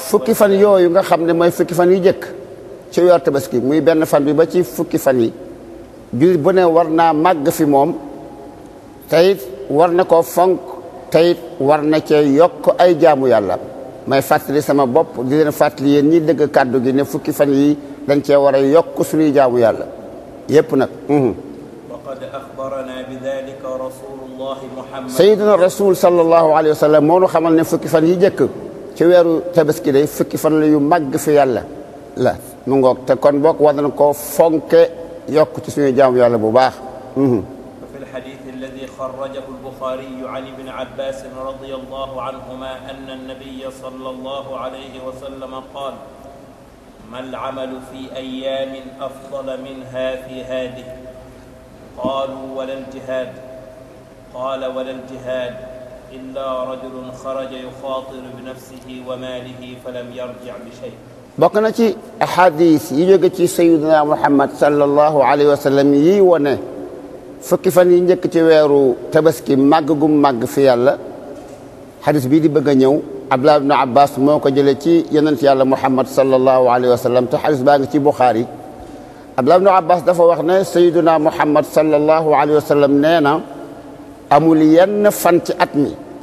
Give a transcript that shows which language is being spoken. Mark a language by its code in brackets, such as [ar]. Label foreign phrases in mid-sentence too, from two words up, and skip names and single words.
[wo] fukki fan yooyu nga xam ne mooy fukki fan yu jëkk ci weeru tabaski muy benn fan bi ba ci fukki fan yi jullit bu ne war naa màgg fi moom te it war na ko fonk tayit war na cee yokk ay jaamu yàlla may fàttali sama bopp di leen fàttali yéen ñi dëgg kàddu gi ne fukki fan yi dañ cee war a yokk suñuy jaamu yàlla yépp nag [ar] وقد أخبرنا بذلك رسول الله محمد سيدنا رسول صلى الله عليه وسلم [wo] moo nu xamal ne fukki fan yi jëkk ci weeru tabaski day fukki fan la yu màgg fi yàlla la mu ngoog te kon boog war nañ ko fonke yokk ci suñuy jaamu yàlla bu baax [ar] وفي الحديث الذي خرجه البخاري عن ابن عباس رضي الله عنهما أن النبي صلى الله عليه وسلم قال ما العمل في أيام أفضل منها في هذه قالوا ولا الجهاد قال ولا الجهاد إلا رجل خرج يخاطر بنفسه وماله فلم يرجع بشيء [wo] bokk na ci ahadis yi jóge ci sayyidina Muhammad [ar] صلى الله عليه وسلم [wo] yi wone fukki fan yi njëkk ci weeru tabaski màgg gu màgg fi yàlla xadis bii di bëgg a ñëw Abdullah ibn Abbas moo ko jëlee ci yonent yàlla Muhammad [ar] صلى الله عليه وسلم [wo] te xadis baa ngi ci Bukhari Abdullah ibn Abbas dafa wax ne sayyidina Muhammad [ar] صلى الله عليه وسلم [wo] nee na amul yenn fan ci at mi